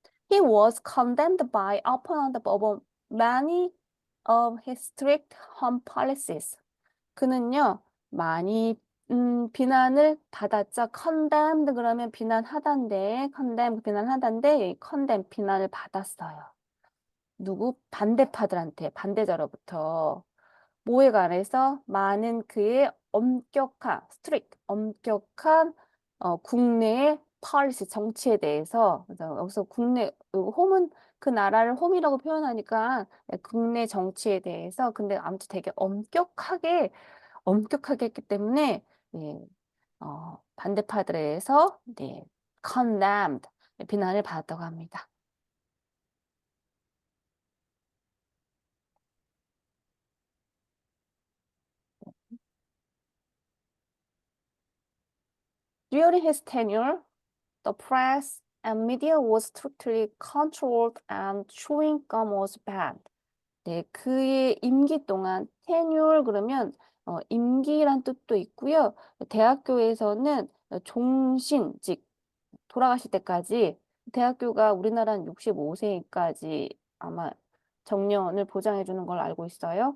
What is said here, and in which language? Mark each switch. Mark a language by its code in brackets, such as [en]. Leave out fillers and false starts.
[en] He was condemned by opponent of many of his strict home policies. [ko] 그는요, 많이 비난을 받았죠. condemned 그러면 비난하단데, condemn 비난하단데, condemn 비난을 받았어요. 누구? 반대파들한테, 반대자로부터. 뭐에 관해서 많은 그의 엄격한, strict, 엄격한 국내의 policy, 정치에 대해서. 그래서 여기서 국내, 홈은 그 나라를 홈이라고 표현하니까 국내 정치에 대해서. 근데 아무튼 되게 엄격하게 했기 때문에 예, 반대파들에 의해서 네, condemned, 비난을 받았다고 합니다. [en] During his tenure, the press and media was strictly controlled and chewing gum was banned. [ko] 네, 그의 임기 동안 tenure 그러면 임기란 뜻도 있고요. 대학교에서는 종신직 돌아가실 때까지 대학교가 우리나라는 65세까지 아마 정년을 보장해 주는 걸 알고 있어요.